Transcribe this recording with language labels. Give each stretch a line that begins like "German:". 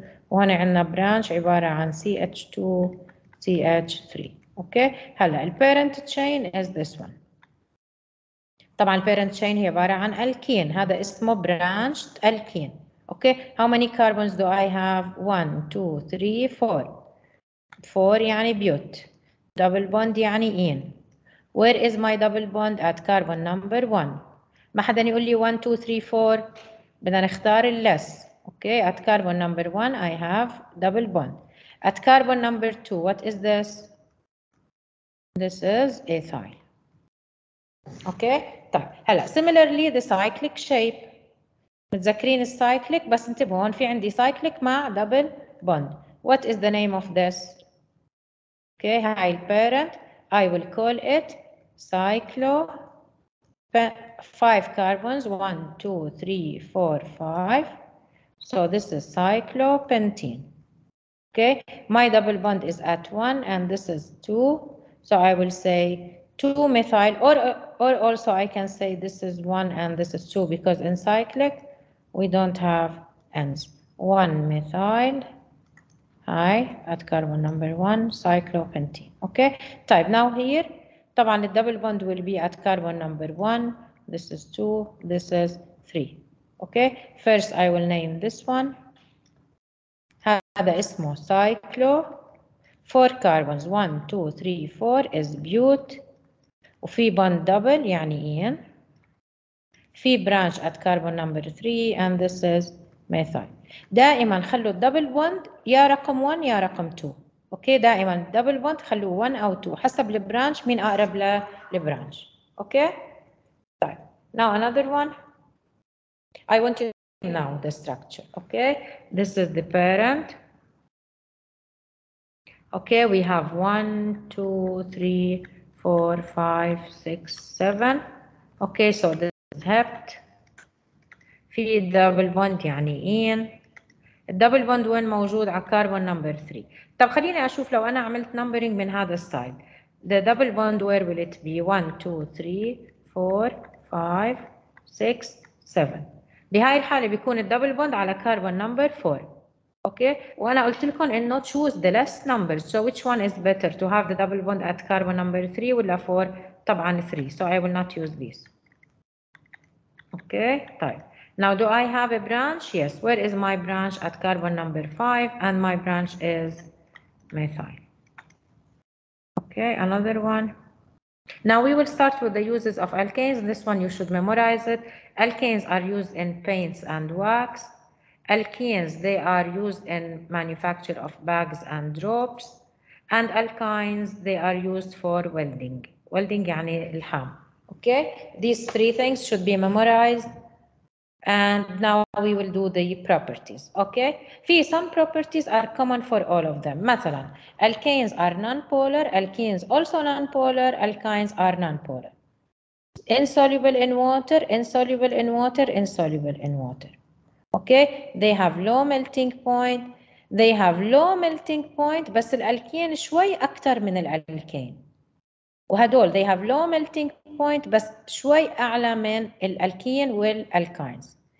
Arabic: وهنا عندنا branch عبارة عن CH2, CH3.
English: Okay, هلا البيرنت chain is this one.
Arabic: طبعا البيرنت chain هي عبارة عن alkene.
English: هذا اسمه branched alkene. Okay, how many carbons do I have? 1, 2, 3, 4. 4 يعني bute. Double bond يعني in. Where is my double bond? At carbon number 1.
Arabic: ما حدا يقول لي 1, 2, 3, 4. بدنا نختار less.
English: Okay, at carbon number 1 I have double bond. At carbon number 2, what is this? This is ethyl. Okay, طيب هلا similarly the cyclic shape.
Arabic: متذكرين السايكليك بس انتبهوا هون في عندي cyclic مع double bond.
English: What is the name of this?
Arabic: Okay, هاي البيرنت.
English: I will call it cyclo 5 carbons 1, 2, 3, 4, 5. So this is cyclopentene. Okay, my double bond is at 1 and this is 2. So I will say 2 methyl, or also I can say this is 1 and this is 2 because in cyclic we don't have ends. 1 methyl هاي at carbon number 1 cyclopentene. Okay. طيب now here طبعا الدبل bond will be at carbon number 1. This is 2. This is 3. Okay. First I will name this one.
Arabic: هذا اسمه cyclo.
English: 4 carbons 1 2 3 4 is bute. وفي bond double يعني in. في branch at carbon number 3 and this is methyl.
Arabic: دائما خلوا الدبل بوند يا رقم 1 يا رقم 2. اوكي دائما الدبل بوند خلوه 1 او 2 حسب البرانش مين اقرب للبرانش.
English: Okay طيب now another one. I want you to know the structure. Okay this is the parent. Okay we have 1 2 3 4 5 6 7. Okay so this is hept.
Arabic: في الدبل بوند يعني in. الدبل بوند وين موجود على كربون نمبر 3. طب خليني اشوف لو انا عملت نمبرينج من هذا السايد.
English: The double bond where will it be 1 2 3 4 5 6 7.
Arabic: بهاي الحالة بيكون الدبل بوند على كربون نمبر 4. اوكي وانا قلت لكم انه
English: choose the less numbers. So which one is better to have the double bond at carbon number 3 ولا 4؟ طبعا 3. So I will not use this. Okay طيب now do I have a branch? Yes. Where is my branch? At carbon number 5 and my branch is methyl. Okay another one. Now we will start with the uses of alkanes. This one you should memorize it. Alkanes are used in paints and wax. Alkenes they are used in manufacture of bags and ropes. And alkynes they are used for welding.
Arabic: Welding يعني الحام.
English: Okay these three things should be memorized. And now we will do the properties. Okay في some properties are common for all of them. مثلا alkanes are non-polar, alkenes also non-polar, alkynes are non-polar. Insoluble in water, insoluble in water, insoluble in water. Okay they have low melting point. They have low melting point
Arabic: بس الالكين شوي أكتر من الالكين. وهدول
English: they have low melting point
Arabic: بس شوي أعلى من الالكين والالكاينز.